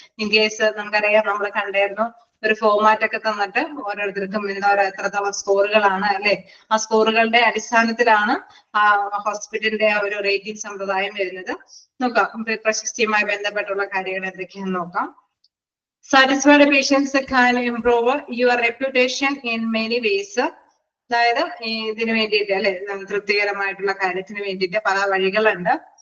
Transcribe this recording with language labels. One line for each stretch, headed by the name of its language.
Malayalam: In case നമുക്കറിയാം നമ്മൾ കണ്ടായിരുന്നു ഒരു ഫോർമാറ്റ് ഒക്കെ തന്നിട്ട് ഓരോരുത്തർക്കും എത്രത്തോളം സ്കോറുകളാണ് അല്ലെ, ആ സ്കോറുകളുടെ അടിസ്ഥാനത്തിലാണ് ആ ഹോസ്പിറ്റലിന്റെ ആ ഒരു റേറ്റിംഗ് സമ്പ്രദായം വരുന്നത്. നോക്കാം പ്രശസ്തിയുമായി ബന്ധപ്പെട്ടുള്ള കാര്യങ്ങൾ എന്തൊക്കെയാണെന്ന് നോക്കാം.
English: Satisfied patients can improve your reputation in many ways.
Malayalam: അതായത് ഇതിനു വേണ്ടിയിട്ട് അല്ലെ തൃപ്തികരമായിട്ടുള്ള കാര്യത്തിന് വേണ്ടിയിട്ട് പല വഴികളുണ്ട്.